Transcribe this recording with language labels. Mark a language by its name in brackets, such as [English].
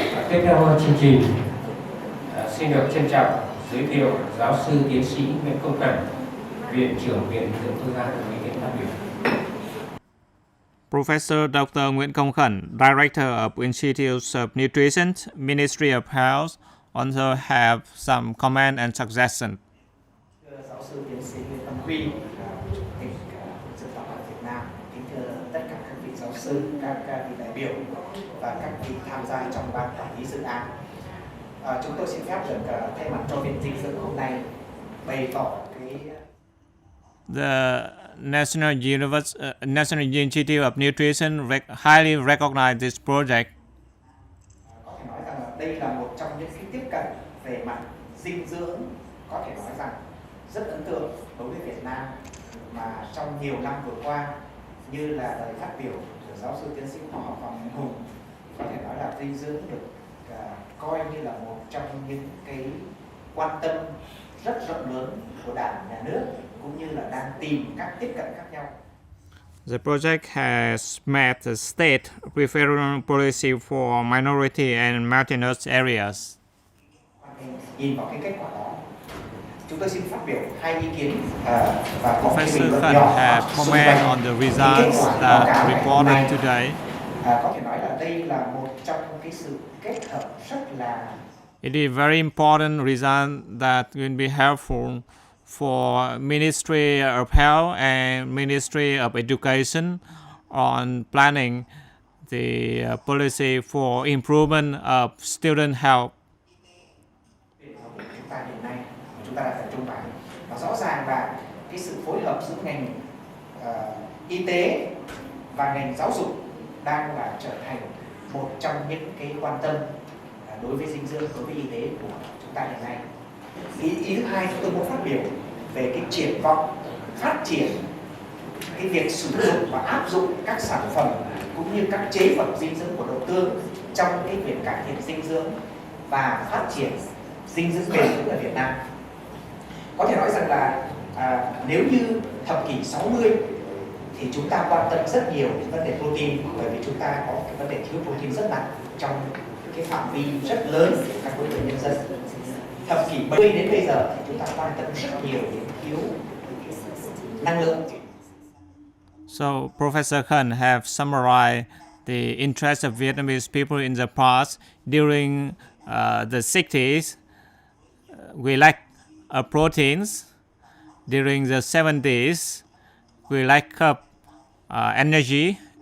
[Vietnamese] Tiếp theo chương trình xin được trân trọng giới thiệu giáo sư tiến sĩ Nguyễn Công Khẩn, Viện trưởng Viện Dưỡng Quốc gia của Nghị phát biểu. [English] Professor Dr. Nguyễn Công Khẩn, Director of Institutes of Nutrition, Ministry of Health, also have some comment and suggestion. [Vietnamese] Giáo sư tiến sĩ Nguyễn Văn Huy, Chủ tịch Dân tộc học Việt Nam, kính thưa tất cả các vị giáo sư, các vị đại biểu và các vị tham gia trong ban quản lý dự án. Chúng tôi xin phép được thay mặt cho Viện Dinh dưỡng hôm nay bày tỏ cái [English] The National Institute of Nutrition highly recognize this project. [Vietnamese] Có thể nói rằng là đây là một trong những cái tiếp cận về mặt dinh dưỡng có thể nói rằng rất ấn tượng đối với Việt Nam mà trong nhiều năm vừa qua, như là lời phát biểu của giáo sư tiến sĩ khoa học Phạm Minh Hùng, có thể nói là dinh dưỡng được coi như là một trong những cái quan tâm rất rộng lớn của Đảng, Nhà nước cũng như là đang tìm các tiếp cận khác nhau. [English] The project has met the state preferential policy for minority and mountainous areas. [Vietnamese] Nhìn vào cái kết quả đó, chúng tôi xin phát biểu 2 ý kiến và có cái bình luận [English] Professor [Vietnamese] nhỏ [English] have comment on the results that reported today. [Vietnamese] Có thể nói là đây là một trong cái sự kết hợp rất là. [English] It is very important result that will be helpful for Ministry of Health and Ministry of Education on planning the policy for improvement of student health. [Vietnamese] Chúng ta hiện nay chúng ta đang tập trung vào và rõ ràng là cái sự phối hợp giữa ngành y tế và ngành giáo dục đang là trở thành một trong những cái quan tâm đối với dinh dưỡng, đối với y tế của chúng ta hiện nay. Ý thứ hai chúng tôi muốn phát biểu về cái triển vọng phát triển cái việc sử dụng và áp dụng các sản phẩm cũng như các chế phẩm dinh dưỡng của đậu tương trong cái việc cải thiện dinh dưỡng và phát triển dinh dưỡng bền vững ở Việt Nam. Có thể nói rằng là nếu như thập kỷ 60 thì chúng ta quan tâm rất nhiều đến vấn đề protein, bởi vì chúng ta có cái vấn đề thiếu protein rất nặng trong cái phạm vi rất lớn của các đối tượng nhân dân. Thập kỷ 70 đến bây giờ thì chúng ta quan tâm rất nhiều đến thiếu năng lượng. [English] So Professor Khẩn have summarized the interest of Vietnamese people in the past. During the 60s, we lack proteins. During the 70s, we lack energy.